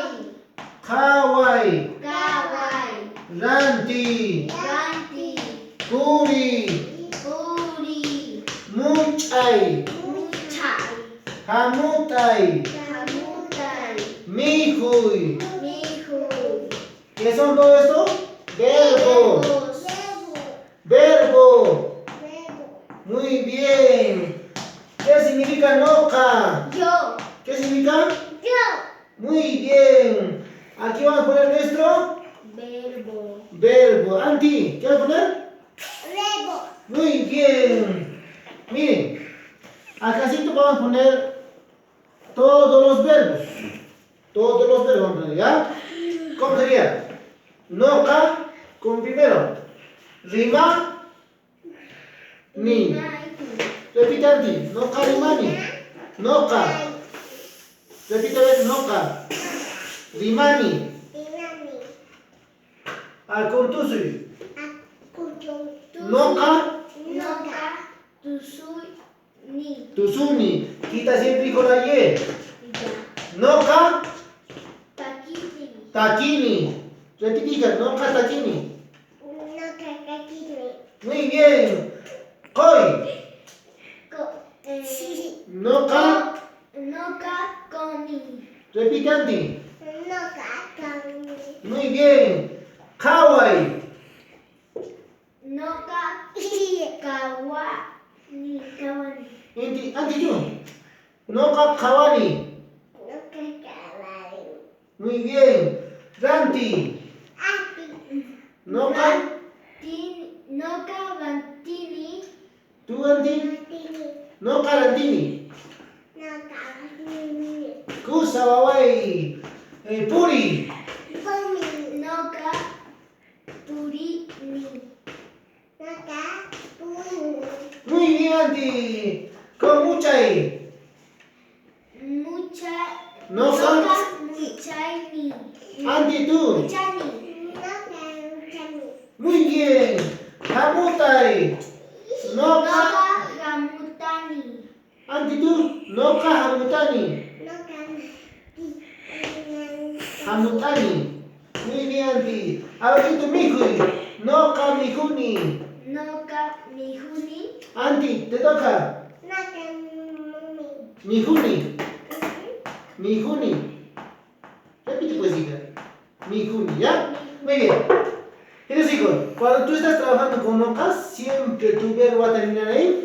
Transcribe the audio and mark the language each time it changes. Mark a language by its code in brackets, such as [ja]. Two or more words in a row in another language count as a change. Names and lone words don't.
[qu] Kawai. Kawai. Ranti. Ranti. Kuri. Puri. Muchai. Muchai. Hamutai. Kamutai. Mihui. Mihu. [es] ¿Qué son todo esto? Verbo. Verbos. Verbo. Verbo. Muy bien. ¿Qué significa noca? Yo. ¿Qué significa? Yo. Muy bien. Aquí vamos a poner nuestro Verbo. verbo. Anti, ¿qué vas a poner? Verbo. Muy bien. Miren, acácito vamos a poner todos los verbos. Todos los verbos vamos a poner, ¿ya? ¿Cómo sería? Noca, con primero. [qu] Rima, ni. [es] Repite, Anti. [qu] Noca, rimani. Noca. [es] Repite, ver, [qu] noca. Rimani. Alcontusui. Noca. Noca. Tusui. Ni. Tusuni. [es] Quita siempre hijo la ye. Ya. [qu] Noca. Takiti. Takini. Repite, noca, takini. [es] Muy bien. [qu] Koi. Noca. Noca koni. [es] Repite, Anti. Muy bien. [qu] Kawai. Noca kawani. Kawani. Anti tú. Noca, kawani. [es] Muy bien. [qu] Ranti. Noca. Noca vantini. [es] Tú, [qu] Anti. Noca, rantini. Kusa, wawai. Puri. Noca purini. [es] Muy bien, Anti. Con mucha ahí. [qu] Mucha. Noca. Muchaini. [es] Anti, tú. [qu] Muchani. [es] Muy bien. [qu] Hamutai. Noca. Noca gamutani. Anti, tú. Noca, hamutani. Hamutani. [es] Muy bien, Anti. Ahora tú, [qu] Mihui. Noca, mihuni. Noca mihuni. [es] Anti, te toca. Mihuni. Mihuni. Repite, pues, hija. Mihuni, ¿ya? Muy bien. Entonces, hijos, cuando tú estás trabajando con nocas, siempre tu verbo va a terminar en